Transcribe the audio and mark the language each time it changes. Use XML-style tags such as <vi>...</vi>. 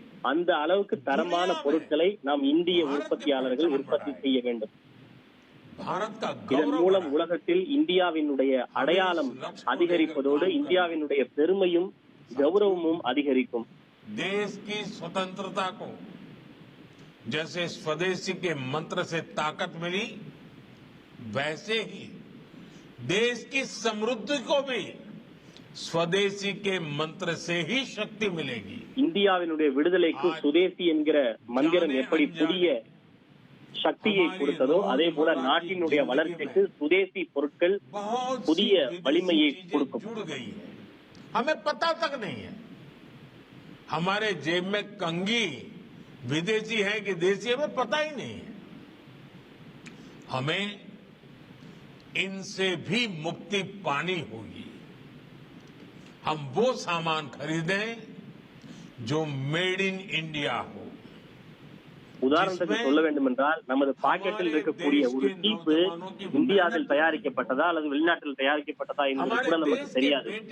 <ta>அந்த அளவுக்கு தரமான பொருட்களை நாம் இந்திய உற்பத்தியாளர்கள் உற்பத்தி செய்ய வேண்டும். இதன் மூலம் உலகத்தில் இந்தியாவினுடைய அடையாளம் அதிகரிப்பதோடு இந்தியாவினுடைய பெருமையும் கௌரவமும் அதிகரிக்கும்.</ta> <hi>देश की स्वतंत्रता को जैसे स्वदेशी के मंत्र से ताकत मिली, वैसे ही देश की समृद्धि को भी स्वदेशी के मंत्र से ही शक्ति मिलेगी.</hi> <ta>இந்தியாவினுடைய விடுதலைக்கு சுதேசி என்கிற மந்திரம் எப்படி புதிய சக்தியை கொடுத்ததோ, அதே போல நாட்டினுடைய வளர்ச்சிக்கு சுதேசி பொருட்கள் புதிய வலிமையை கொடுக்கும்.</ta> <hi>हमें पता तक नहीं है, हमारे जेब में कंघी विदेशी है कि देसी, हमें पता ही नहीं है। हमें इनसे भी मुक्ति पानी होगी। हम वो सामान खरीदें जो मेड इन इंडिया हो।</hi> <ta>உதாரணத்துக்கு சொல்ல வேண்டும் என்றால், நமது பாக்கெட்டில் இருக்கக்கூடிய ஒரு டீப்பு இந்தியாவில் தயாரிக்கப்பட்டதா அல்லது வெளிநாட்டில் தயாரிக்கப்பட்டதா என்பது கூட நமக்கு தெரியாது.</ta>